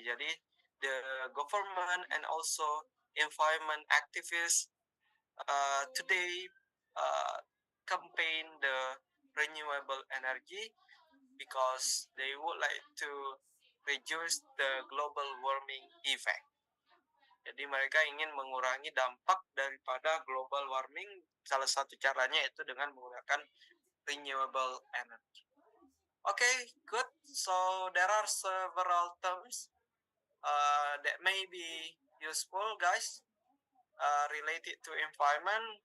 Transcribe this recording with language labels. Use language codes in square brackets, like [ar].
[id] Jadi [en] the government and also environment activists today campaign the renewable energy because they would like to reduce the global warming effect. [id] Jadi mereka ingin mengurangi dampak daripada global warming. Salah satu caranya itu dengan menggunakan renewable energy. [en] Okay, good. So there are several terms that may be useful, guys, related to environment.